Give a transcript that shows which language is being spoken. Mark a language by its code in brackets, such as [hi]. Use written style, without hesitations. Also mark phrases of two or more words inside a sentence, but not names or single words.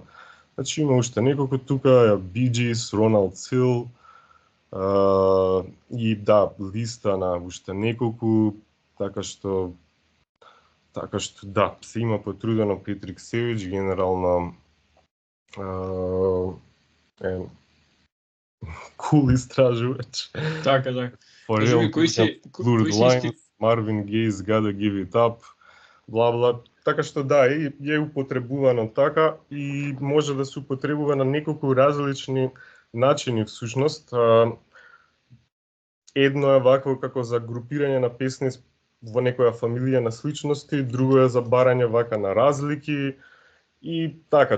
[mk] Значи има уште неколку тука, Bee Gees, Ronald Hill, и да, листа на уште неколку, така што Така што да, се има потрудено Петрик Севич, генерално е кул истражувач. Така, така. Кажи Форел ми, кои се Blurred исти... Lines, Marvin Gaye's Gotta Give It Up, бла бла. Така што да, е употребувано така и може да се употребува на неколку различни начини всушност. Едно е вакво како за групирање на песни во некоја фамилија на сличности, друго е за барање вака на разлики и така.